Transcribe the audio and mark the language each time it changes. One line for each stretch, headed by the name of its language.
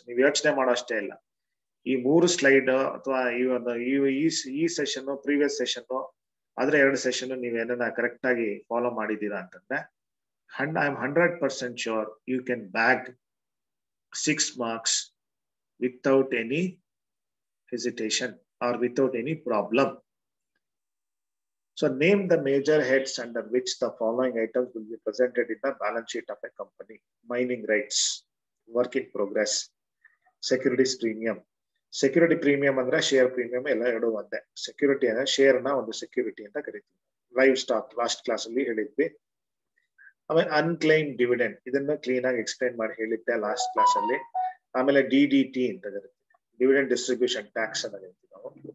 Kannada: ನೀವು ಯೋಚನೆ ಮಾಡೋ ಅಷ್ಟೇ ಇಲ್ಲ. ಈ 3 ಸ್ಲೈಡ್ ಅಥವಾ ಈ ಸೆಷನ್, ಪ್ರೀವಿಯಸ್ ಸೆಷನ್, ಆದ್ರೆ 2 ಸೆಷನ್ ನೀವೇನ ಕರೆಕ್ಟ್ ಆಗಿ ಫಾಲೋ ಮಾಡಿದೀರಾ ಅಂತಂದ್ರೆ
English: I am 100% sure you can bag 6 marks without any hesitation or without any problem. So name the major heads under which the following items will be presented in the balance sheet of a company. Mining rights, work in progress, securities premium.
Kannada: Security premium ಅಂದ್ರೆ share premium ಎಲ್ಲ ಎರಡು ಒಂದೇ. Security ಅಂದ್ರೆ share ನ ಒಂದು security ಅಂತ ಕರಿತೀವಿ. Live stock last class ಅಲ್ಲಿ ಹೇಳಿದ್ವಿ. ಆಮೇಲೆ ಅನ್ಕ್ಲೈಮ್ ಡಿವಿಡೆಂಡ್, ಇದನ್ನ ಕ್ಲೀನ್ ಆಗಿ ಎಕ್ಸ್ಪ್ಲೈನ್ ಮಾಡಿ ಹೇಳಿದ್ದೆ ಲಾಸ್ಟ್ ಕ್ಲಾಸ್ ಅಲ್ಲಿ. ಆಮೇಲೆ DDT ಅಂತ ಕರಿತೀವಿ, ಡಿವಿಡೆಂಡ್ ಡಿಸ್ಟ್ರಿಬ್ಯೂಷನ್ ಟ್ಯಾಕ್ಸ್ ಅಂತ ಕರಿತೀವಿ ನಾವು.